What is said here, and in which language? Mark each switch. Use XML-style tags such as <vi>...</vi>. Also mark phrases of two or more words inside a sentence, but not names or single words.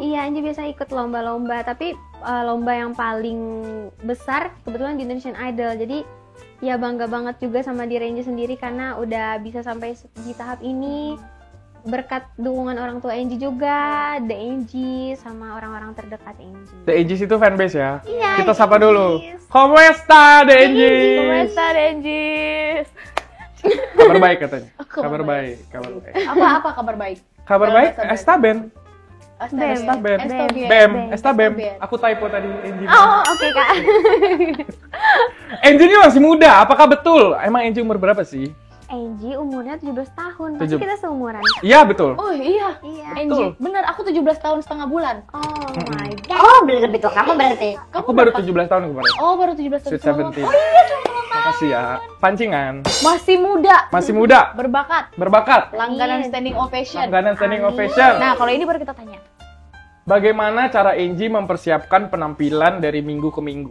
<id>iya Enji biasa ikut lomba-lomba, tapi lomba yang paling besar kebetulan di Indonesian Idol. Jadi ya bangga banget juga sama diri Enji sendiri karena udah bisa sampai di tahap ini berkat dukungan orang tua Enji juga, The Enji sama orang-orang terdekat Enji. The Enjis itu fanbase ya? Iya, Kita The sapa dulu. Enjis.</id> <pt>Como esta,</pt> <id>The Enjis?</id> <pt>Komesta Enji.</pt> <id>Kabar baik katanya. Kabar Kabar baik. baik. Apa kabar baik? Kabar baik?</id> <pt>Esta Ben. Bem. Bem. Esta Bem.</pt> <id>Aku typo tadi Enji. Oh, oke Kak. Enji ini masih muda. Apakah betul? Emang Enji umur berapa sih? Enji umurnya 17 tahun, pasti 17. kita seumuran. Iya, betul. Oh iya. Iya. Enji, bener aku 17 tahun setengah bulan.</id> <en>Oh my god.</en> <id>Oh, lebih tua kamu berarti. Aku baru 17 tahun kemarin. Oh, baru 17 tahun Sweet setengah 17. bulan. Oh iya, selamat Makasih ya. Pancingan. Masih muda. Masih muda. Berbakat. Berbakat. Langganan Amin.</id> <en>standing ovation.</en> <id>Langganan standing Amin. ovation. Nah, kalau ini baru kita tanya. Bagaimana cara Enji mempersiapkan penampilan dari minggu ke minggu?</id>